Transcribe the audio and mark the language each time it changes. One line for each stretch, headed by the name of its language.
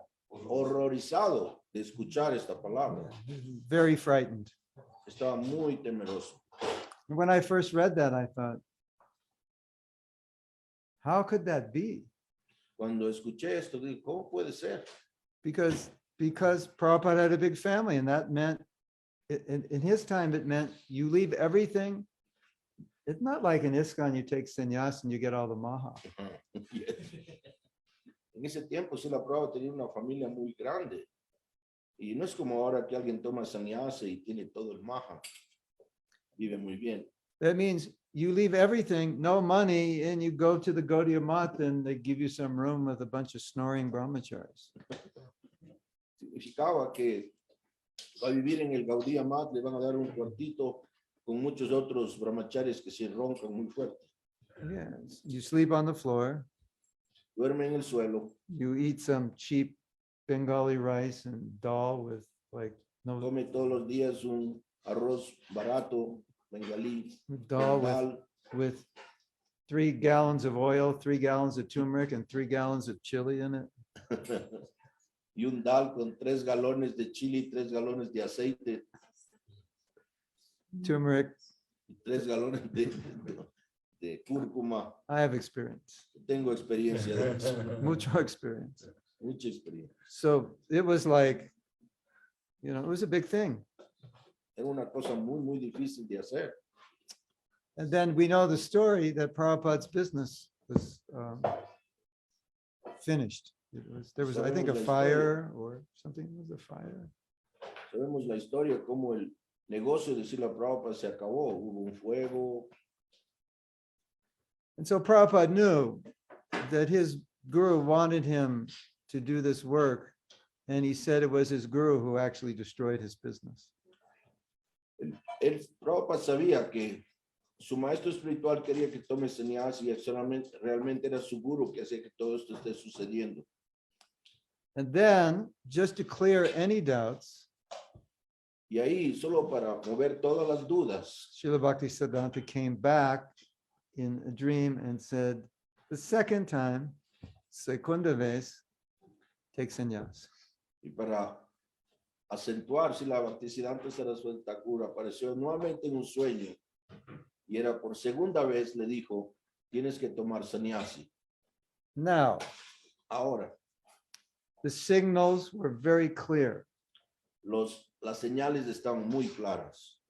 Spanish: horrorizado de escuchar esta palabra.
English: very frightened.
Spanish: Estaba muy temeroso.
English: When I first read that, I thought, how could that be?
Spanish: Cuando escuché esto, dije, ¿cómo puede ser?
English: Because Prabhupada had a big family, and that meant, in his time, it meant you leave everything. It's not like in ISKCON, you take sannyas and you get all the maha.
Spanish: En ese tiempo, Srila Prabhupada tenía una familia muy grande. Y no es como ahora que alguien toma sannyasa y tiene todo el maha. Vive muy bien.
English: That means you leave everything, no money, and you go to the Gaudiya Math and they give you some room with a bunch of snoring brahmacharis.
Spanish: Significaba que va a vivir en el Gaudiya Math, le van a dar un cuartito con muchos otros brahmacharis que se roncan muy fuerte.
English: Yes, you sleep on the floor.
Spanish: Duerme en el suelo.
English: You eat some cheap Bengali rice and dal with like no
Spanish: Come todos los días un arroz barato, bengalí,
English: dal
Spanish: dal,
English: with 3 gallons of oil, 3 gallons of turmeric, and 3 gallons of chili in it.
Spanish: y un dal con 3 galones de chili, 3 galones de aceite,
English: Turmeric.
Spanish: y 3 galones de cúrcuma.
English: I have experience,
Spanish: Tengo experiencia de eso, mucho experience. mucha experiencia.
English: So it was like, it was a big thing.
Spanish: Era una cosa muy, muy difícil de hacer.
English: And then we know the story that Prabhupada's business was finished. There was, I think, a fire or something. It was a fire.
Spanish: Sabemos la historia, cómo el negocio de Srila Prabhupada se acabó. Hubo un fuego.
English: And so Prabhupada knew that his guru wanted him to do this work, and he said it was his guru who actually destroyed his business.
Spanish: El Prabhupada sabía que su maestro espiritual quería que tome sannyas y realmente era su guru que hacía que todo esto esté sucediendo.
English: And then, just to clear any doubts,
Spanish: Y ahí, solo para mover todas las dudas,
English: Srila Bhaktisiddhanta came back in a dream and said, the second time,
Spanish: segunda vez,
English: take sannyas.
Spanish: y para acentuar si la Bhaktisiddhanta Saraswati Thakur apareció nuevamente en un sueño y era por segunda vez le dijo, tienes que tomar sannyasi.
English: Now,
Spanish: Ahora,
English: the signals were very clear.
Spanish: las señales están muy claras.